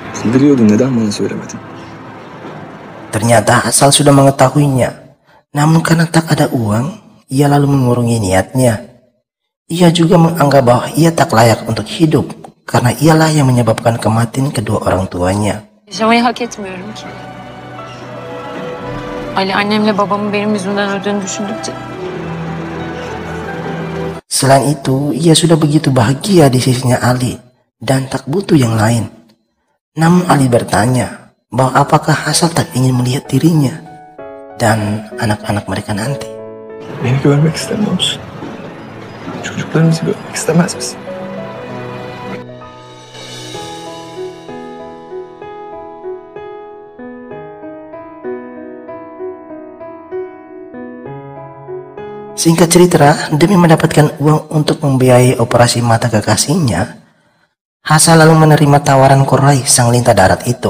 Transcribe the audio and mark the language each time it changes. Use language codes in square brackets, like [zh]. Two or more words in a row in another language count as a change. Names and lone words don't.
[id] Ternyata Hasan sudah mengetahuinya, namun karena tak ada uang, ia lalu mengurungi niatnya. Ia juga menganggap bahwa ia tak layak untuk hidup, karena ialah yang menyebabkan kematian kedua orang tuanya. [tr] Yaşamayı hak etmiyorum ki. Ali annemle babamın benim yüzümden öldüğünü düşündükçe. [id] Selain itu, ia sudah begitu bahagia di sisinya Ali dan tak butuh yang lain. Namun Ali bertanya bahwa apakah Hasan tak ingin melihat dirinya dan anak-anak mereka nanti. [tr] Beni görmek istemiyor musun? Çocuklarımızı görmek istemez misin? [id] Singkat cerita, demi mendapatkan uang untuk membiayai operasi mata kekasihnya, Hasan lalu menerima tawaran Qurai sang lintah darat itu.